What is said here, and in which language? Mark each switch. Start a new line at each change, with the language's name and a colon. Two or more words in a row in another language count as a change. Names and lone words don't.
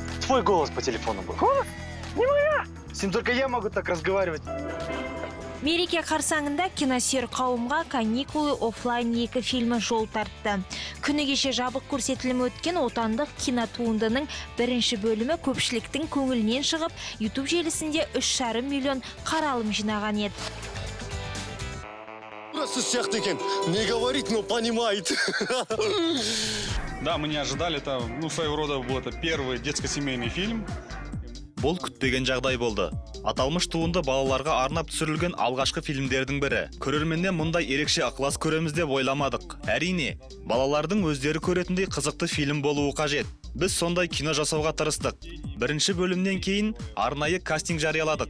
Russian: твой голос по телефону был. Голос? Не моя! С ним только я могу так разговаривать.
Kazakh: Мереке қарсаңында киносүйер қауымға «Каникулы оффлайн» 2 фильмі жол тартты. Күні кеше жабық көрсетілімі өткен отандық кинотуындының бірінші бөлімі көпшіліктің көңілінен шығып, YouTube желісінде 3,5 миллион қаралым жинаған еді. Просто сияқты екен,
Russian: не говорит, но понимает. Да, мы не ожидали, это, своего рода был это первый детско-семейный фильм.
Kazakh: Бұл күтпеген жағдай болды. Аталмыш туынды балаларға арнап түсірілген алғашқы фильмдердің бірі. Көрерменнен мұндай ерекше ықылас көреміз деп ойламадық. Әрине, балалардың өздері көретіндей қызықты фильм болуы қажет. Біз сондай кино жасауға тырыстық. Бірінші бөлімнен кейін арнайы кастинг жарияладық.